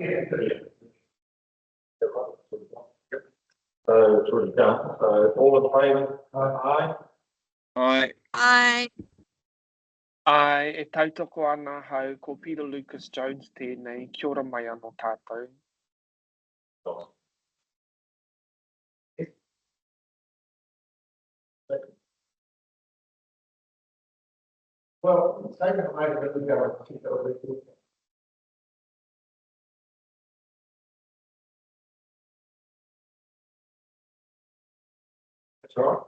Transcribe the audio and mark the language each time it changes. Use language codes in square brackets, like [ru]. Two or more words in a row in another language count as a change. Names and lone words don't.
[en] So it's already done, so all in favour? Aye. Aye. Aye. [mi] Ai, e tautoko ana hau ko Peter Lucas Jones tēnei, kia ora mai anō tātou. [en] Well, second, I really got to go with it. That's all right.